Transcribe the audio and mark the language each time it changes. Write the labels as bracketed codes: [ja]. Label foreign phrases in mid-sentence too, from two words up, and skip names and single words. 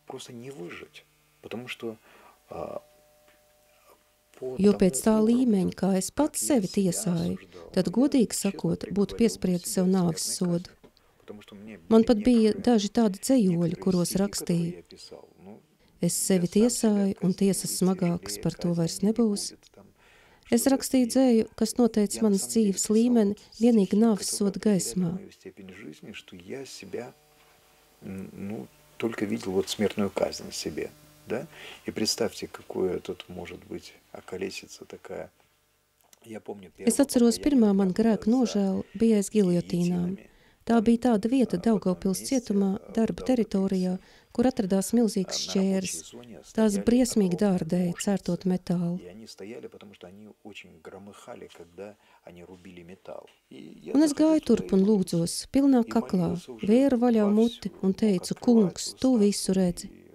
[lv] Jo pēc tā līmeņa, kā es pats sevi tiesāju, tad, godīgi sakot, būtu piespriedis sev nāves sodu. Man pat bija daži tādi dzejoļi, kuros rakstīju. Es sevi tiesāju, un tiesas smagākas par to vairs nebūs. Es rakstīju dzēju, kas noteica manas dzīves līmeni vienīgi nāves soda gaismā. [ru] Да? И представьте, какое тут может быть околесица такая. [lv] Es atceros, pirmā man grēka nožēla bija aiz giljotīnām. Tā bija tāda vieta Daugavpils cietumā, darba teritorijā, kur atradās milzīgs šķērs. Tās briesmīgi dārdēja, cērtot metālu. Un es gāju turp un lūdzos, pilnā kaklā, vēru vaļā muti un teicu, kungs, tu visu redzi.